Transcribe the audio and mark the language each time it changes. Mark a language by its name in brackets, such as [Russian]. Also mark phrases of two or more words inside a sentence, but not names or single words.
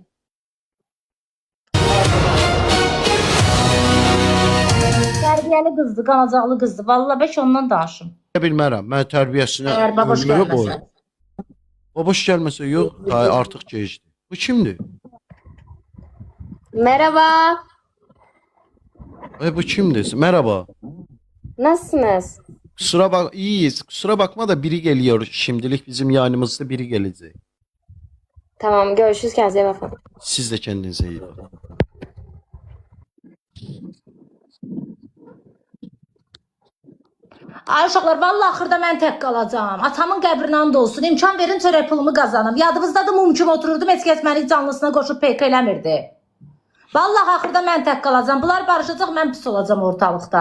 [Azerbaijani] Tərbiyəli qızdı, qanacaqlı qızdı. Vallahi bəlkə ondan danışım. Bilmərəm, mən tərbiyəsinə Əgər baboş ömrümü gəlməsə. qoyum. Baboş gəlməsə yox, artıq gecdi. Bu kimdir? [Turkish] Merhaba. [Azerbaijani] Bu kimdir? [Turkish] Merhaba. Nasılsınız? İyiyiz. Kusura bakma da biri geliyor. Şimdilik bizim yayınımızda biri gelecek. Tamam, görüşürüz, kendinize iyi bakın. Siz de kendinize iyi bakın. [Azerbaijani] Ay uşaqlar, vallahi axırda mən tək qalacağam. Atamın qəbrinə and olsun. İmkan verin çörək pulumu qazanım. Yadınızdadır mumcum otururdum, heç kəs məni canlısına qoşub PK eləmirdi. Vallahi axırda mən tək qalacağam. Bunlar barışacaq, mən pis olacağam ortalıqda.